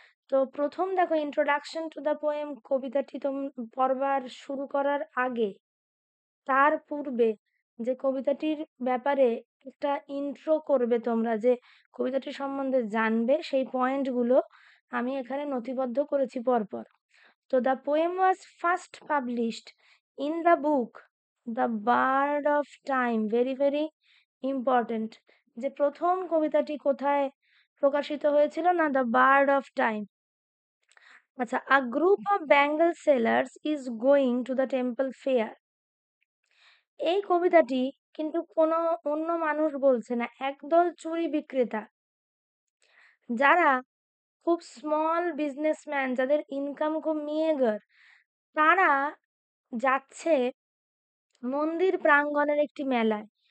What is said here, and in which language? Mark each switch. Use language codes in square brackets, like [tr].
[bn] তো প্রথম দেখো, ইন্ট্রোডাকশন টু দ্য পোয়েম কবিতাটি পড়বার শুরু করার আগে, তার পূর্বে যে কবিতাটির ব্যাপারে একটা ইন্ট্রো করবে তোমরা, যে কবিতাটি সম্বন্ধে জানবে, সেই পয়েন্টগুলো আমি এখানে নথিবদ্ধ করেছি পরপর। [en] তো the poem was first published in the book The Bird of Time, very very important। [bn] যে প্রথম কবিতাটি কোথায় প্রকাশিত হয়েছিল না, দ্য বার্ড অফ টাইম। [en] আচ্ছা, a group of Bengal sailors is going to the temple fair। [bn] এই কবিতাটি কিন্তু কোনো অন্য মানুষ বলছে না, একদল চুরি বিক্রেতা, যারা খুব স্মল বিজনেসম্যান, যাদের ইনকাম খুব মিয়েগার, তারা যাচ্ছে মন্দির প্রাঙ্গণের একটি মেলায়।